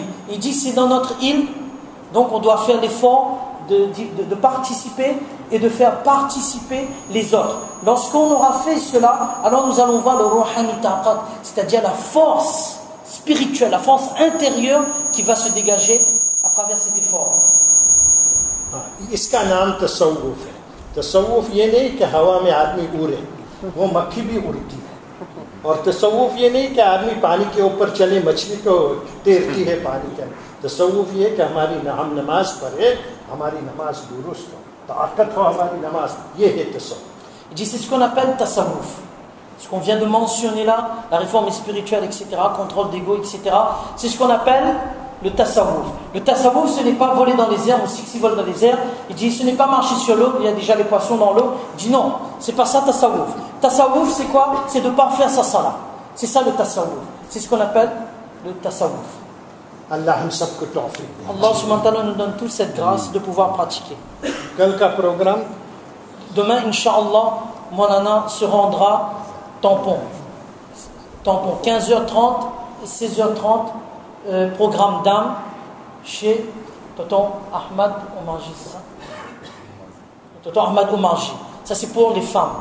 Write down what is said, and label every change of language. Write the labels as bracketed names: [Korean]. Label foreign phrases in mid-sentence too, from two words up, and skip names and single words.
[French] Il dit, c'est dans notre île, donc on doit faire l'effort de participer et de faire participer les autres. Lorsqu'on aura fait cela, alors nous allons voir le [Urdu] روحانی طاقت, [French] c'est-à-dire la force spirituelle, la force intérieure qui va se dégager à travers cet effort. [Urdu] اس کا نام تصوف ہے. تصوف یہ نہیں کہ ہوا میں آدمی اڑے، وہ مکھی بھی اڑتی ہے. اور تصوف یہ نہیں کہ آدمی پانی کے اوپر چلے، مچھلی کو تیرتی ہے پانی کے. تصوف یہ کہ ہم نماز پڑھے، ہماری نماز درست ہو، طاقت ہو ہماری نماز، یہ ہے تصوف. [French] Il dit, c'est ce qu'on appelle tasawwuf. Ce qu'on vient de mentionner là, la réforme spirituelle, etc., contrôle d'ego, etc., c'est ce qu'on appelle le tasawwuf. Le tasawwuf, ce n'est pas voler dans les airs, aussi que s'il vole dans les airs. Il dit, ce n'est pas marcher sur l'eau, il y a déjà les poissons dans l'eau. Il dit non, c'est pas ça tasawwuf. Tasawwuf, c'est quoi? C'est de parfaire sa salat. C'est ça le tasawwuf. C'est ce qu'on appelle le tasawwuf. [Urdu] اللہ ہم سب کو توفیق دے. [French] Allah [Arabic] سبحانه وتعالى [French] nous donne toute cette grâce de pouvoir pratiquer. [Urdu] کل کا پروگرام, [French] Demain, Inch'Allah, Monana se rendra tampon. 15h30 et 16h30, programme d'âme chez Tonton Ahmad Omarji, c'est ça? Tonton Ahmad Omarji. Ça, c'est pour les femmes.